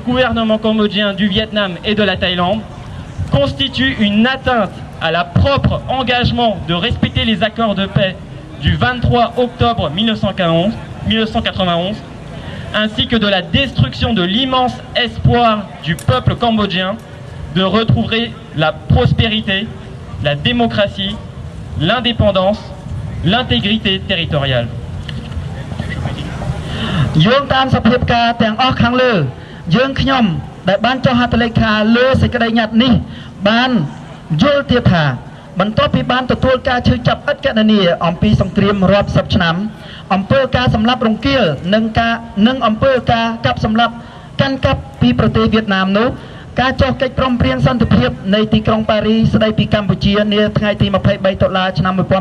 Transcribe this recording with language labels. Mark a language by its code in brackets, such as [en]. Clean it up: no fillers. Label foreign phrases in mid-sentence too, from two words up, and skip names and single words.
[fr] gouvernement cambodgien, du Vietnam et de la Thaïlande constituent une atteinte à la propre engagement de respecter les accords de paix du 23 octobre 1991, ainsi que de la destruction de l'immense espoir du peuple cambodgien de retrouver la prospérité, la démocratie, l'indépendance, l'intégrité territoriale. [km] យោងតាមសភាពការទាំងអស់ខាងលើយើងខ្ញុំដែលបានចុះហត្ថលេខាលើសេចក្តីញត្តិនេះបានយល់ទៀតថាបន្ទាប់ពីបានទទួលការឈឺចាប់ឥតកណនាអំពីសង្គ្រាមរាប់សិបឆ្នាំអំពើការសម្លាប់រង្គាលនិងអំពើការកាប់សម្លាប់កាន់កាប់ពីប្រទេសវៀតណាមនោះការចុះកិច្ចព្រមព្រៀងសន្តិភាពនៃទីក្រុងប៉ារីស្តីពីកម្ពុជានាថ្ងៃទី23ដុល្លារឆ្នាំ